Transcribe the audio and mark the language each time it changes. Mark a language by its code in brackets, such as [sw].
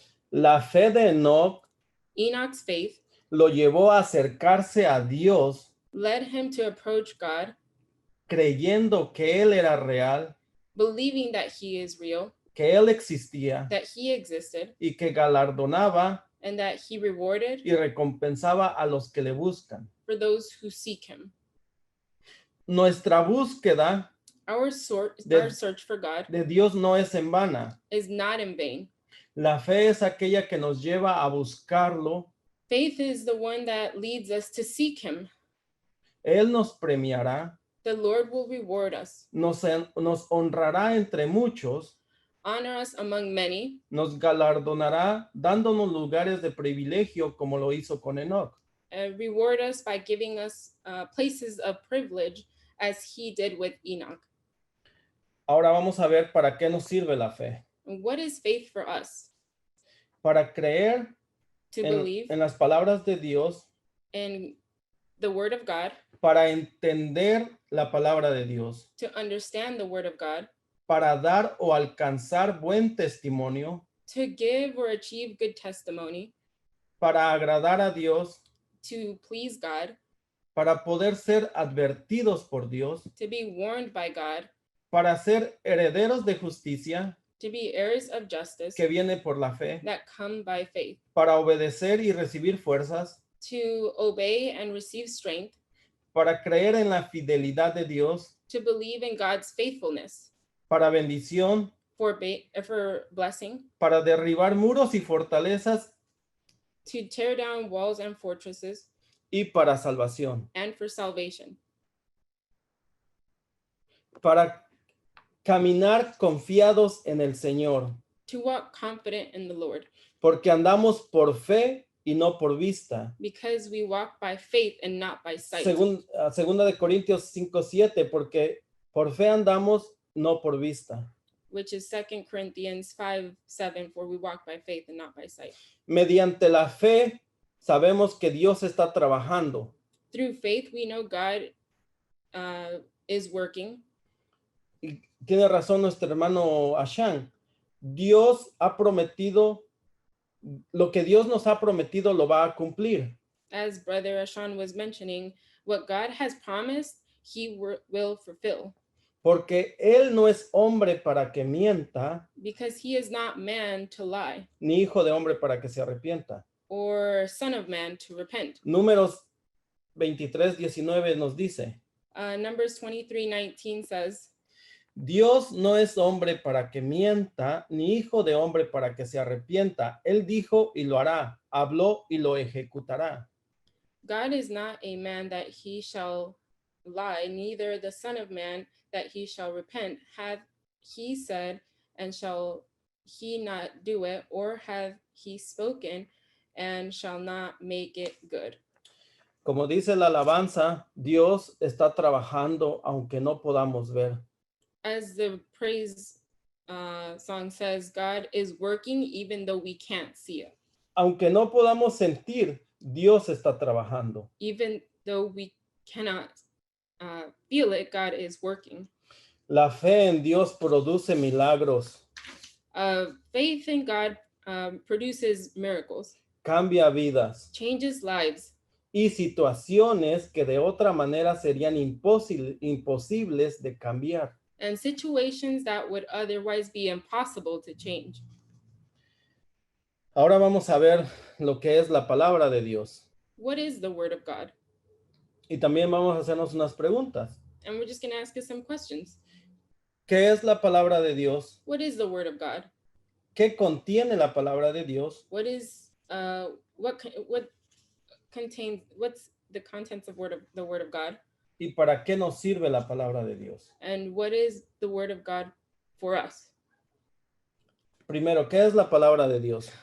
[es] La fe de Enoc [en] Enoch's faith [es] lo llevó a acercarse a Dios, [en] led him to approach God, [es] creyendo que Él era real, [en] believing that he is real, [es] que Él existía [en] that he existed, [es] y que galardonaba [en] and that he rewarded [es] y recompensaba a los que le buscan. [en] for those who seek him. [es] Nuestra búsqueda [en] Our search for God [es] de Dios no es en vana. [en] is not in vain. [es] La fe es aquella que nos lleva a buscarlo. [en] Faith is the one that leads us to seek him. [es] Él nos premiará, [en] The Lord will reward us, [es] nos honrará entre muchos, [en] honor us among many, [es] nos galardonará dándonos lugares de privilegio como lo hizo con Enoc. [en] and reward us by giving us places of privilege as he did with Enoch. [es] Ahora vamos a ver para qué nos sirve la fe. [en] And what is faith for us? [es] Para creer [en] To believe [es] en las palabras de Dios, [en] in the word of God, [es] para entender la palabra de Dios, [en] to understand the word of God, [es] para dar o alcanzar buen testimonio, [en] to give or achieve good testimony, [es] para agradar a Dios, [en] to please God, [es] para poder ser advertidos por Dios, [en] to be warned by God, [es] para ser herederos de justicia [en] to be heirs of justice [es] que viene por la fe, [en] that come by faith, [es] para obedecer y recibir fuerzas, [en] to obey and receive strength, [es] para creer en la fidelidad de Dios, [en] to believe in God's faithfulness, [es] para bendición, [en] for blessing, [es] para derribar muros y fortalezas [en] to tear down walls and fortresses, [es] y para salvación, [en] and for salvation, [es] para caminar confiados en el Señor, [en] to walk confident in the Lord, [es] porque andamos por fe y no por vista. [en] because we walk by faith and not by sight. [es] Segunda de Corintios 5:7, porque por fe andamos, no por vista. [en] Which is 2 Corinthians 5:7, for we walk by faith and not by sight. [es] Mediante la fe sabemos que Dios está trabajando. [en] Through faith, we know God is working. [es] Y tiene razón nuestro hermano Ashan. Dios ha prometido, lo que Dios nos ha prometido lo va a cumplir. [en] As Brother Ashan was mentioning, what God has promised, he will fulfill. [es] Porque Él no es hombre para que mienta, [en] Because he is not man to lie, [es] ni hijo de hombre para que se arrepienta. [en] or son of man to repent. [es] Números 23:19 nos dice, [en] Numbers 23:19 says, [es] Dios no es hombre para que mienta, ni hijo de hombre para que se arrepienta. Él dijo y lo hará, habló y lo ejecutará. [en] God is not a man that he shall lie, neither the son of man that he shall repent. Hath he said, and shall he not do it? Or hath he spoken, and shall not make it good? [es] Como dice la alabanza, Dios está trabajando aunque no podamos ver. [en] As the praise song says, God is working even though we can't see it. [es] Aunque no podamos sentir, Dios está trabajando. [en] Even though we cannot feel it, God is working. [es] La fe en Dios produce milagros, [en] Faith in God produces miracles, [es] cambia vidas [en] changes lives, [es] y situaciones que de otra manera serían imposibles de cambiar. [en] and situations that would otherwise be impossible to change. [es] Ahora vamos a ver lo que es la palabra de Dios. [en] What is the word of God? [es] Y también vamos a hacernos unas preguntas. [en] And we're just going to ask us some questions. [es] ¿Qué es la palabra de Dios? [en] What is the word of God? [es] ¿Qué contiene la palabra de Dios? [en] What is what contains, what's the contents of the word of God? [es] ¿Y para qué nos sirve la palabra de Dios? [en] And what is the word of God for us? [es] Primero, ¿qué es la palabra de Dios?